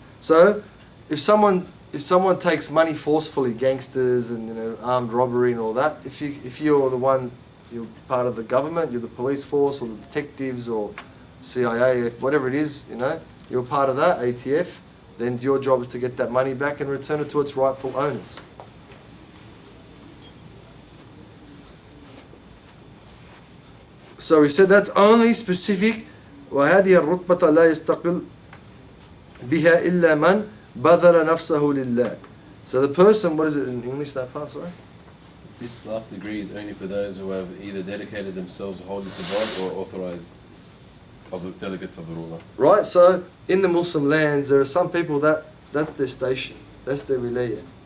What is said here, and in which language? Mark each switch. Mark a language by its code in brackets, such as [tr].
[en] So, if someone takes money forcefully, gangsters and armed robbery and all that, if you're the one, you're part of the government, you're the police force or the detectives or CIA, whatever it is, you're part of that, ATF, then your job is to get that money back and return it to its rightful owners. So we said that's only specific. [ar] وهذه الرتبة لا يستقل بها إلا من بذل نفسه لله. [en] So the person, what is it in English, that part, sorry? This last degree is only for those who have either dedicated themselves wholly to God or authorized of the delegates of the ruler. Right, so in the Muslim lands, there are some people that's their station, that's their wilayah.